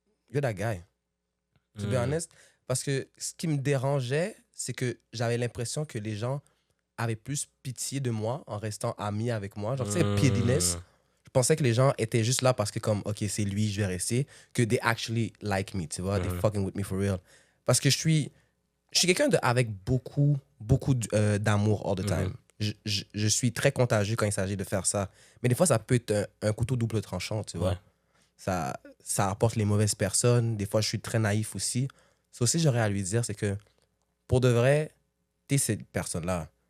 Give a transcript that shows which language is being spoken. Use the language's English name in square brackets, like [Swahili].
[English] You're that guy. To be honest. [French] Parce que ce qui me dérangeait, c'est que j'avais l'impression que les gens avaient plus pitié de moi en restant amis avec moi. Genre, tu sais, pettiness. Je pensais que les gens étaient juste là parce que comme, OK, c'est lui, je vais rester. [English] Que they actually like me, [French] tu vois. [English] They fucking with me for real. [French] Parce que je suis quelqu'un avec beaucoup d'amour [English] all the time. [French] Je suis très contagieux quand il s'agit de faire ça. Mais des fois, ça peut être un couteau double tranchant, tu vois. Ouais. Ça apporte les mauvaises personnes. Des fois, je suis très naïf aussi. Ça aussi, j'aurais à lui dire, c'est que pour de vrai, t'es cette personne-là.